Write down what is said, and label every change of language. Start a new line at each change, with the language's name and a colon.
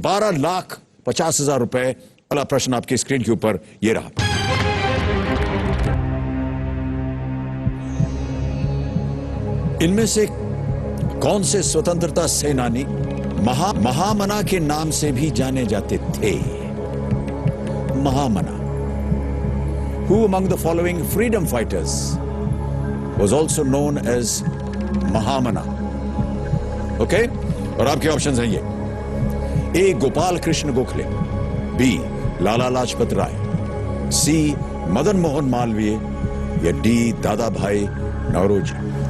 Hindi: 12,50,000 रुपए। अगला प्रश्न आपकी स्क्रीन के ऊपर ये रहा, इनमें से कौन से स्वतंत्रता सेनानी महामना के नाम से भी जाने जाते थे? महामना।
English: Who among the following freedom fighters was also known as Mahamana?
Hindi: Okay और आपके ऑप्शंस हैं ये, ए गोपाल कृष्ण गोखले, बी लाला लाजपत राय, सी मदन मोहन मालवीय या डी दादा भाई नौरोजी।